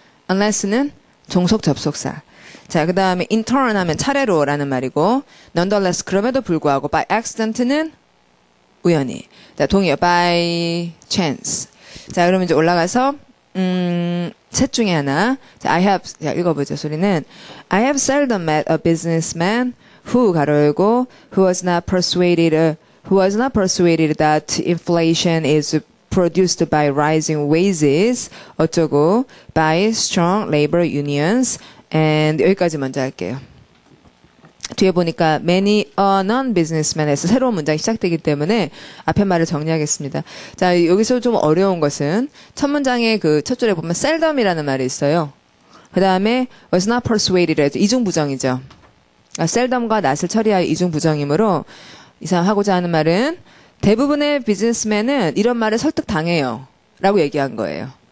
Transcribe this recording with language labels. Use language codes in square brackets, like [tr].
[ko] unless는 종속 접속사. 자, 그 다음에 in turn 하면 차례로라는 말이고 nonetheless 그럼에도 불구하고 by accident는 우연히. 자, 동의어 by chance. 자, 그러면 이제 올라가서 셋 중에 하나. 자, 자, 읽어보죠. 소리는 [en] I have seldom met a businessman who [ko] 가로 열고 [en] who was not persuaded that inflation is produced by rising wages [ko] 어쩌고 [en] by strong labor unions and [ko] 여기까지 먼저 할게요. 뒤에 보니까 [en] many a non-businessman [ko] 에서 새로운 문장이 시작되기 때문에 앞에 말을 정리하겠습니다. 자, 여기서 좀 어려운 것은 첫 문장의 그 첫 줄에 보면 seldom이라는 말이 있어요. 그 다음에 was not persuaded 해서 이중부정이죠. seldom과 not을 처리할 이중부정이므로 이 사람 하고자 하는 말은 대부분의 비즈니스맨은 이런 말에 설득당해요. 라고 얘기한 거예요.